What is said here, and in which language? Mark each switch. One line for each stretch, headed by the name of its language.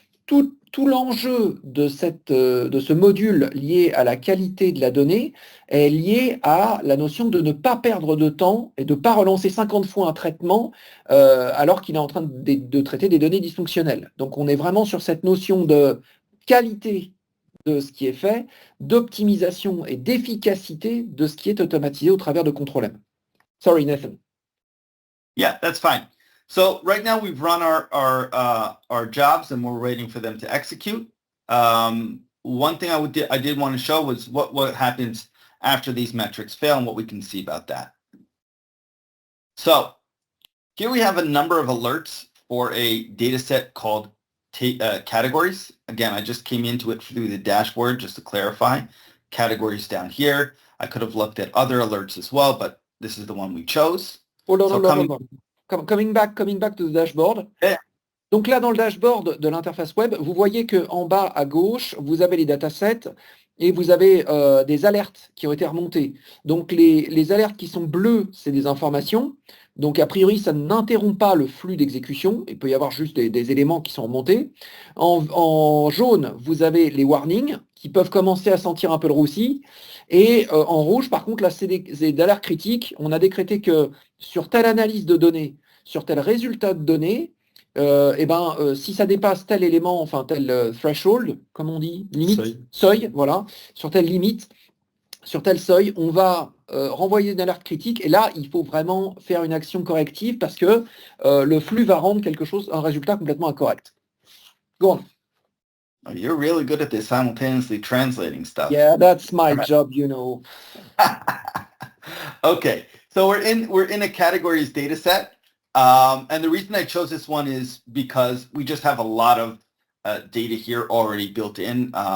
French: Tout l'enjeu de ce module lié à la qualité de la donnée est lié à la notion de ne pas perdre de temps et de ne pas relancer 50 fois un traitement alors qu'il est en train de traiter des données dysfonctionnelles. Donc on est vraiment sur cette notion de qualité de ce qui est fait, d'optimisation et d'efficacité de ce qui est automatisé au travers de Control M.
English: Sorry, Nathan. Yeah, that's fine. So right now we've run our jobs and we're waiting for them to execute. One thing I did want to show was what happens after these metrics fail and what we can see about that. So here we have a number of alerts for a data set called categories. Again, I just came into it through the dashboard just to clarify. Categories down here. I could have looked at other alerts as well, but this is the one we chose. Hold on. Coming back to the dashboard. Yeah.
French: Donc là, dans le dashboard de l'interface web, vous voyez qu'en bas à gauche, vous avez les datasets et vous avez des alertes qui ont été remontées. Donc les alertes qui sont bleues, c'est des informations. Donc a priori, ça n'interrompt pas le flux d'exécution. Il peut y avoir juste des éléments qui sont remontés. En jaune, vous avez les warnings qui peuvent commencer à sentir un peu le roussi. Et en rouge, par contre, là, c'est des alertes critiques. On a décrété que sur telle analyse de données, sur tel résultat de données, si ça dépasse tel élément, enfin tel threshold, comme on dit, limite, seuil, voilà, sur telle limite, sur tel seuil, on va renvoyer une alerte critique, et là, il faut vraiment faire une action corrective parce que le flux va rendre un résultat complètement incorrect.
English: Go on. Oh, you're really good at this simultaneously translating stuff. Yeah, that's my job, you know. Okay, so we're in a categories data set. And the reason I chose this one is because we just have a lot of data here already built in.